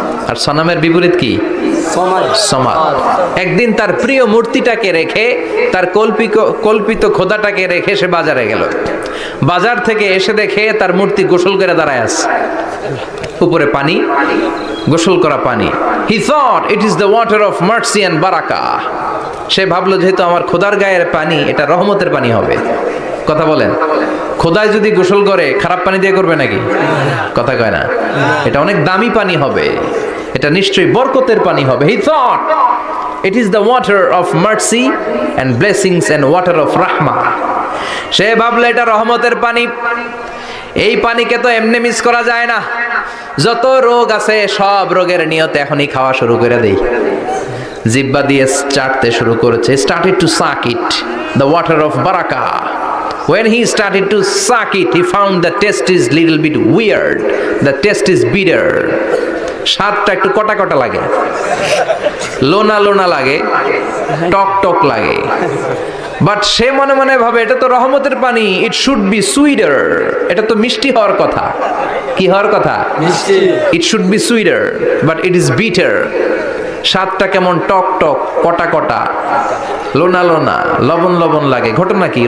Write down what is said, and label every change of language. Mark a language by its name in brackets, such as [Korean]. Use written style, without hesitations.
[Bangla] আর সানামের বিপরীত কি? সমাদ। একদিন তার প্রিয় মূর্তিটাকে রেখে, তার কল্পিত খোদাটাকে রেখে সে বাজারে গেল। বাজার থেকে এসে দেখে তার মূর্তি গোসল করে দাঁড়ায় আছে, উপরে পানি, গোসল করা পানি। [English] He thought it is the water of mercy and barakah. [Bangla] সে ভাবলো যেহেতু আমার খোদার গায়ের পানি, এটা রহমতের পানি হবে। কথা বলেন, খোদায় যদি গোসল করে খারাপ পানি দিয়ে করবে নাকি? কথা কয় না, এটা অনেক দামি পানি হবে, এটা নিশ্চয়ই বরকতের পানি হবে। [English] He thought it is the water of mercy and blessings and water of rahmah. [Bangla] সে ভাবলো এটা রহমতের পানি, এই পানিকে তো এমনি মিস করা যায় না। যত রোগ আছে সব রোগের নিয়তে এখনই খাওয়া শুরু করে দেই। জিহ্বা দিয়ে চাটতে শুরু করেছে, [English] started to suck it, the water of barakah. When he started to suck it, he found the taste is little bit weird, the taste is bitter. [Bangla] স্বাদটা একটু কটা কটা লাগে, লোনা লোনা লাগে, টক টক লাগে। বাট সে মনে মনে ভাবে এটা তো রহমতের পানি, [English] it should be sweeter, [Bangla] এটা তো মিষ্টি হওয়ার কথা। কি হওয়ার কথা? মিষ্টি। [English] It should be sweeter but it is bitter. [Bangla] স্বাদটা কেমন টক টক, কটা কটা, লোনা লোনা, লবণ লবণ লাগে। ঘটনা কি?